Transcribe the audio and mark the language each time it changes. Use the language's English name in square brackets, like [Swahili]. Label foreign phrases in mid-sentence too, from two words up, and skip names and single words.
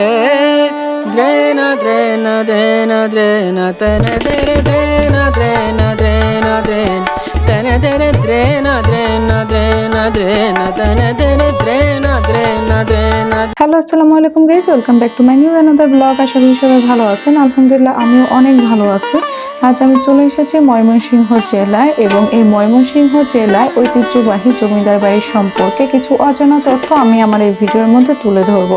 [English] Drena, drena, drena, drena, tene, tere, drena, drena, drena, drena, tene, tere, drena, drena, drena, drena, tene, tere, drena, drena, drena. হ্যালো, [Arabic] السلام عليكم [English] guys, welcome back to my new another blog. [Bangla] আশা করি সবাই ভালো আছেন। আলহামদুলিল্লাহ আমিও অনেক ভালো আছি। আজ আমি চলে এসেছি ময়মনসিংহ জেলায়, এবং এই ময়মনসিংহ জেলায় ঐতিহ্যবাহী জমিদার বাড়ির সম্পর্কে কিছু অজানা তথ্য আমি আমার এই ভিডিওর মধ্যে তুলে ধরবো।